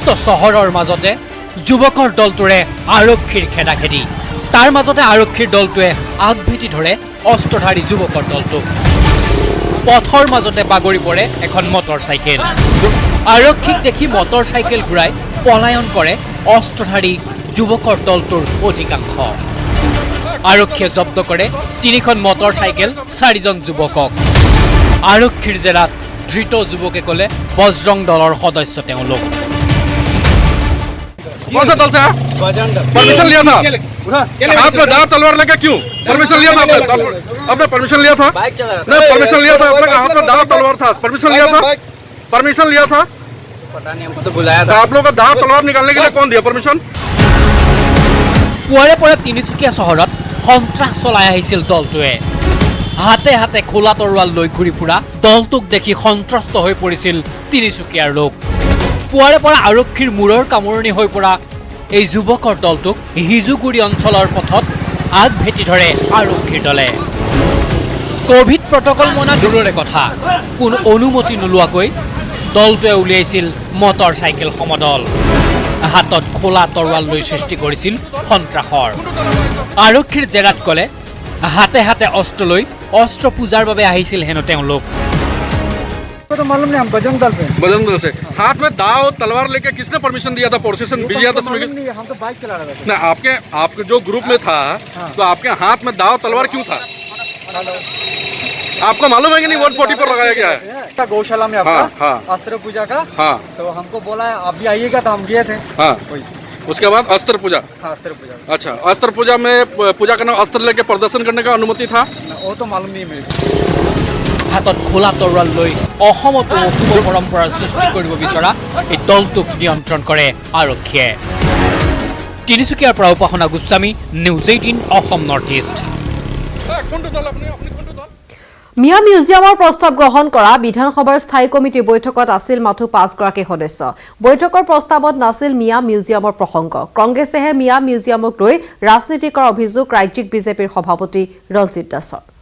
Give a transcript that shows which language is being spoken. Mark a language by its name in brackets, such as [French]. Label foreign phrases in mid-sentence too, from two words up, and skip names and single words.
[Assamese] চহৰৰ মাজতে যুৱকৰ দলটোৰে আৰক্ষীৰ খেদাখেদি তাৰ মাজতে আৰক্ষীৰ দলটোৱে আগভেটি ধৰে অস্ত্ৰধাৰী যুৱকৰ দলটোক পথৰ মাজতে বাগৰি পৰে এখন মটৰ চাইকেল আৰক্ষীক দেখি মটৰ চাইকেল ঘূৰাই পলায়ন কৰে অস্ত্ৰধাৰী যুৱকৰ দলটোৰ অধিকাংশ আৰক্ষীয়ে জব্দ কৰে 3খন মটৰ চাইকেল 4 জন যুৱকক আৰক্ষীৰ জেৰাত ধৃত যুৱকে ক'লে বজৰং দলৰ সদস্য তেওঁলোক [Hindi] कौन सा दल से है? परमिशन लिया था आपने दाव तलवार लेके क्यों परमिशन लिया था आपने परमिशन लिया था नहीं परमिशन लिया था आपने हाथ में दाव तलवार था परमिशन लिया था पता नहीं हमको तो बुलाया था आप लोग का दाव तलवार निकालने के लिए कौन दिया परमिशन [Assamese] পুৱাৰে পৰা তিনিচুকীয়া চহৰত সন্ত্ৰাস চলাই আহিছিল দলটোৱে হাতে হাতে খোলা তৰোৱাল লৈ ঘূৰি ফুৰা দলটোক দেখি সন্ত্ৰস্ত হৈ পৰিছিল তিনিচুকীয়াৰ লোক পুৱাৰে পৰা আৰক্ষীৰ মূৰৰ কামৰণি হৈ পৰা এই যুৱকৰ দলটোক হিজুগুৰি অঞ্চলৰ পথত আগভেটি ধৰে আৰক্ষীৰ দলে [English] Covid protocol [Assamese] মনা দূৰৰে কথা কোনো অনুমতি নোলোৱাকৈ দলটোৱে উলিয়াইছিল মটৰ চাইকেল সমদল হাতত খোলা তৰোৱাল লৈ সৃষ্টি কৰিছিল সন্ত্ৰাসৰ আৰক্ষীৰ জেৰাত ক'লে হাতে হাতে অস্ত্ৰ লৈ অস্ত্ৰ পূজাৰ বাবে আহিছিল হেনো তেওঁলোক [Hindi] तो मालूम नहीं हम बजरंग दल से हाथ में दाव तलवार लेके किसने परमिशन दिया था प्रोसेशन दिया था हम तो बाइक चला रहे थे ना आपके जो ग्रुप में था तो आपके हाथ में दाव तलवार क्यों था आपको मालूम है कि नहीं 140 पर लगाया गया है गौशाला में आपका हाँ। अस्त्र पूजा का हाँ तो हमको बोला आप भी आइएगा तो हम गए थे हाँ उसके बाद अस्त्र पूजा हाँ अस्त्र पूजा अच्छा अस्त्र पूजा में पूजा करना अस्त्र लेके प्रदर्शन करने का अनुमति था वो तो मालूम नहीं मेरे [Assamese] হাতত খোলা তৰোৱাল লৈ অসমতো অশুভ পৰম্পৰাৰ সৃষ্টি কৰিব বিচৰা এই দলটোক নিয়ন্ত্ৰণ কৰে আৰক্ষীয়ে তিনিচুকীয়াৰ পৰা উপাসনা গোস্বামী নিউজ 18 অসম নৰ্থ ইষ্ট মিয়া মিউজিয়ামৰ প্ৰস্তাৱ গ্ৰহণ কৰা বিধানসভাৰ স্থায়ী কমিটিৰ বৈঠকত আছিল মাথো 5 গৰাকী সদস্য বৈঠকৰ প্ৰস্তাৱত নাছিল মিয়া মিউজিয়ামৰ প্ৰসংগ কংগ্ৰেছেহে মিয়া মিউজিয়ামক লৈ ৰাজনীতি কৰাৰ অভিযোগ ৰাজ্যিক বিজেপিৰ সভাপতি ৰঞ্জিত দাসৰ